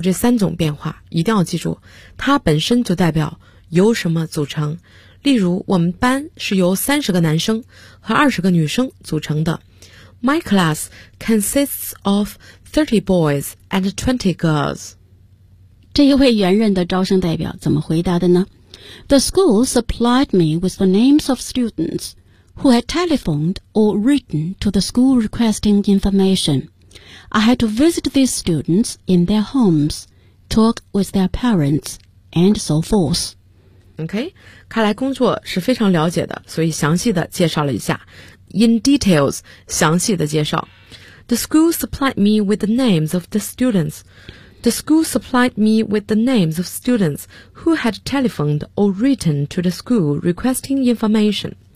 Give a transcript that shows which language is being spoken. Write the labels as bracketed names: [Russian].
[Chinese] 这三种变化，一定要记住，它本身就代表由什么组成。例如，我们班是由30个男生和20个女生组成的。 [English] My class consists of 30 boys and 20 girls. [Chinese] 这一位原任的招生代表怎么回答的呢？ [English] The school supplied me with the names of students who had telephoned or written to the school requesting information. I had to visit these students in their homes, talk with their parents, and so forth. OK, [Chinese] 看来工作是非常了解的，所以详细的介绍了一下。 [English] In details, [Chinese] 详细的介绍。 [English] The school supplied me with the names of the students. The school supplied me with the names of students who had telephoned or written to the school requesting information.